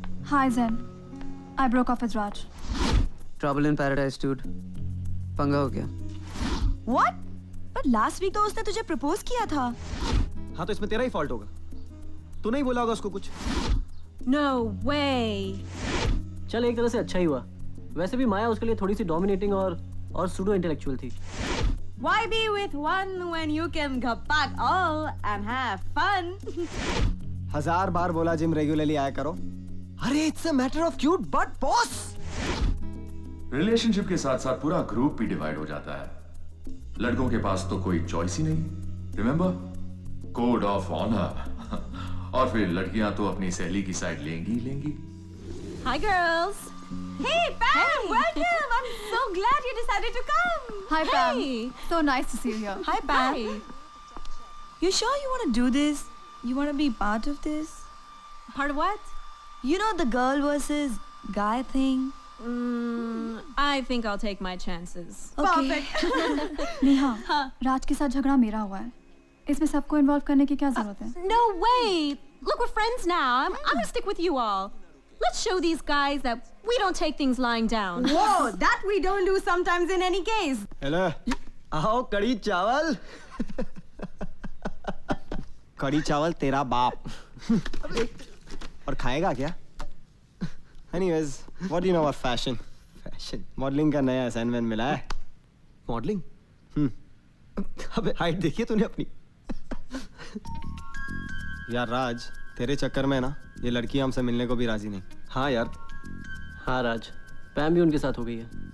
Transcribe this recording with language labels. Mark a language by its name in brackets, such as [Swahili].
[English] Hi Zen, I broke off with Raj. Trouble in paradise, dude. [Hindi] पंगा हो गया। [English] What? [Hindi] पर लास्ट वीक तो उसने तुझे प्रपोज किया था। हाँ तो इसमें तेरा ही फॉल्ट होगा। तू नहीं बोला होगा उसको कुछ। [English] No way. [Hindi] चल एक तरह से अच्छा ही हुआ। वैसे भी माया उसके लिए थोड़ी सी डोमिनेटिंग और सूडो इंटेलेक्चुअल थी। [English] Why be with one when you can go back all and have fun? [Hindi] 1000 बार बोला जिम रेगुलरली आया करो। अरे [English] It's a matter of cute but boss. [Hindi] Relationship के साथ साथ पूरा ग्रुप भी डिवाइड हो जाता है। लड़कों के पास तो कोई चॉइस ही नहीं, रिमेंबर, कोड ऑफ ऑनर। और फिर लड़कियां तो अपनी सहेली की साइड लेंगी ही लेंगी। [English] Hi, girls. Hey, Pam. Welcome. I'm so glad you decided to come. Hi, Pam. Hey. So nice to see you here. Hi, Pam. Hi. You sure you want to do this? You want to be part of this? Part of what? You know the girl versus guy thing? I think I'll take my chances. Okay. [Hindi] Neha, राज के साथ झगड़ा मेरा हुआ है. इसमें सबको involve करने की क्या जरूरत है? [English] No way. Look, we're friends now. I'm gonna stick with you all. Let's show these guys that we don't take things lying down. Whoa, that we don't do sometimes in any case. [Hindi] Hello, आओ कड़ी चावल। कड़ी चावल तेरा बाप। और खाएगा क्या? [English] Anyways, what do you know about fashion? Fashion. [Hindi] Modeling का नया assignment मिला है। मॉडलिंग? अबे हाइट देखिए तूने अपनी। यार राज, तेरे चक्कर में ना ये लड़की हमसे मिलने को भी राजी नहीं। हाँ यार। हाँ राज, पैम भी उनके साथ हो गई है।